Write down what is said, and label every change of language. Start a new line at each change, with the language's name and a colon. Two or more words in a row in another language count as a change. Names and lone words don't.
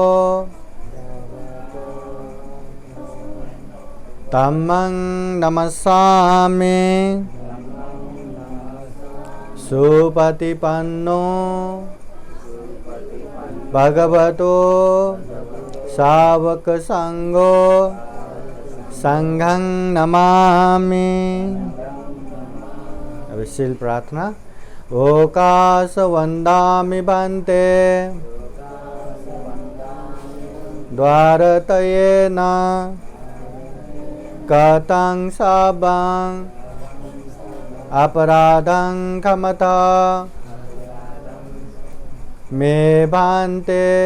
Pali: धम्मं नमस्सामि सुपतिपन्नो भगवतो शावक संघो संघं नमामि।
Hindi: अभी शील प्रार्थना।
Pali: ओकाश वंदामि बन्ते द्वारतयेन कतं सबं अपराधं क्षमता मे भान्ते